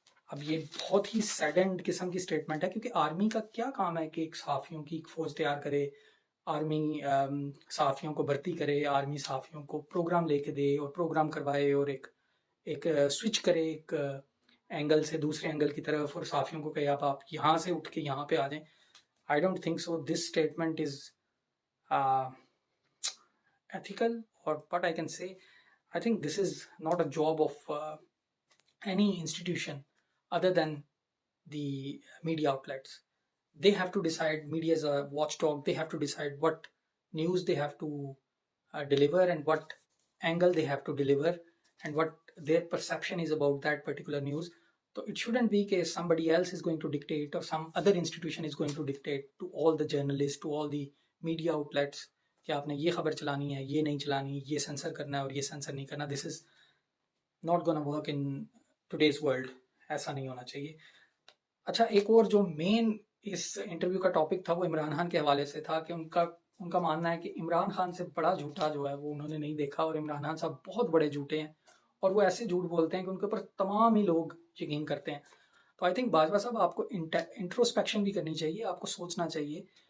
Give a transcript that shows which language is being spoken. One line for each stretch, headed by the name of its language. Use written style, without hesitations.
Urdu: اب یہ بہت ہی سیڈنڈ قسم کی سٹیٹمنٹ ہے کیونکہ آرمی کا کیا کام ہے کہ ایک صحافیوں کی ایک فوج تیار کرے, آرمی صحافیوں کو بھرتی کرے, آرمی صحافیوں کو پروگرام لے کے دے اور پروگرام کروائے, اور ایک سوئچ کرے ایک اینگل سے دوسرے اینگل کی طرف, اور صحافیوں کو کہے آپ یہاں سے اٹھ کے یہاں پہ آ جائیں.
English: I don't think so. This statement is ethical, or what I can say. I think this is not a job of any institution other than the media outlets. They have to decide, media is a watchdog, they have to decide what news they have to deliver and what angle they have to deliver and what their perception is about that particular news. So it shouldn't be that somebody else is going to dictate or some other institution is going to dictate to all the journalists, to all the media outlets
Urdu: کہ آپ نے یہ خبر چلانی ہے, یہ نہیں چلانی, یہ سینسر کرنا ہے اور یہ سینسر نہیں کرنا.
English: This is not gonna work in today's world.
Urdu: ایسا نہیں ہونا چاہیے. اچھا, ایک اور جو مین اس انٹرویو کا ٹاپک تھا وہ عمران خان کے حوالے سے تھا کہ ان کا ماننا ہے کہ عمران خان سے بڑا جھوٹا جو ہے وہ انہوں نے نہیں دیکھا, اور عمران خان صاحب بہت بڑے جھوٹے ہیں اور وہ ایسے جھوٹ بولتے ہیں کہ ان کے اوپر تمام ہی لوگ یقین کرتے ہیں. تو
English: I think
Urdu: باجوہ صاحب آپ کو انٹروسپیکشن بھی کرنی چاہیے, آپ کو سوچنا چاہیے